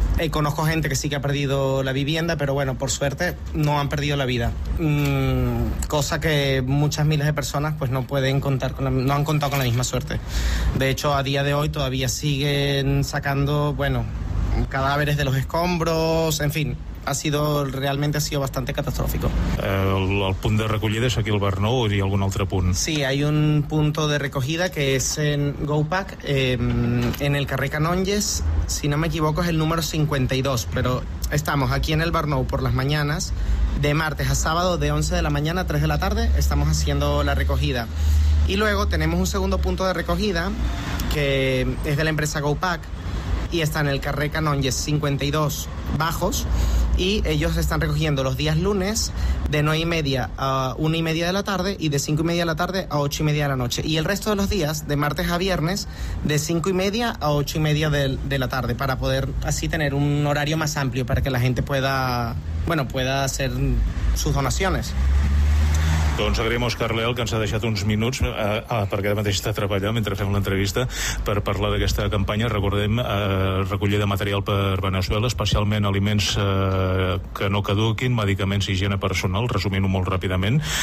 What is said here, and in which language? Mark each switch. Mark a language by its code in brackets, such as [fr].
[es] Conozco gente que sí que ha perdido la vivienda, pero bueno, por suerte no han perdido la vida. Cosa que muchas miles de personas pues no pueden contar no han contado con la misma suerte. De hecho, a día de hoy todavía siguen sacando, bueno, cadáveres de los escombros, en fin, ha sido bastante catastrófico. [ca] El punt de recollida és aquí al Barnou o hi ha algun altre punt? [es] Sí, hay un punto de recogida que es en Gopac, en el carrer Canonges, si no me equivoco es el número 52, pero estamos aquí en el Barnou por las mañanas, de martes a sábado, de 11 de la mañana a 3 de la tarde, estamos haciendo la recogida. Y luego tenemos un segundo punto de recogida que es de la empresa Gopac, y está en el carrer Canonges 52 bajos, y ellos están recogiendo los días lunes de 9:30 a 1:30 de la tarde y de 5:30 de la tarde a 8:30 de la noche, y el resto de los días de martes a viernes de 5:30 a 8:30 de la tarde, para poder así tener un horario más amplio para que la gente pueda hacer sus donaciones. [ca] Doncs agraïm a Òscar Leal, que ens ha deixat uns minuts, perquè ara mateix està treballant mentre fem l'entrevista, per parlar d'aquesta campanya. Recordem, recollir de material per Veneçuela, especialment aliments que no caduquin, medicaments i higiene personal, resumint-ho molt ràpidament.